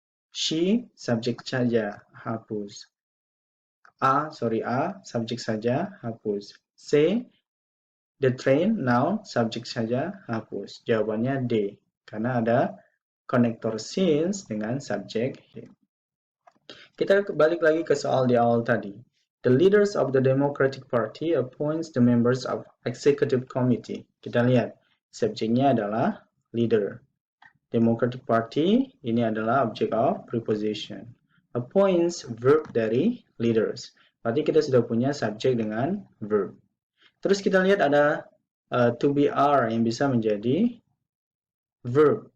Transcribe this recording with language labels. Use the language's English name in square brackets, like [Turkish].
[Indonesian] She, subjek saja, hapus. A, subjek saja, hapus. C, the train, noun, subjek saja, hapus. Jawabannya D, karena ada konektor since dengan subjek he. Kita balik lagi ke soal di awal tadi. [English] The leaders of the Democratic Party appoints the members of Executive Committee. [Indonesian] Kita lihat, subjeknya adalah leader. Democratic Party, ini adalah object of preposition. Appoints, verb dari leaders. Berarti kita sudah punya subjek dengan verb. Terus kita lihat ada to be are yang bisa menjadi verb.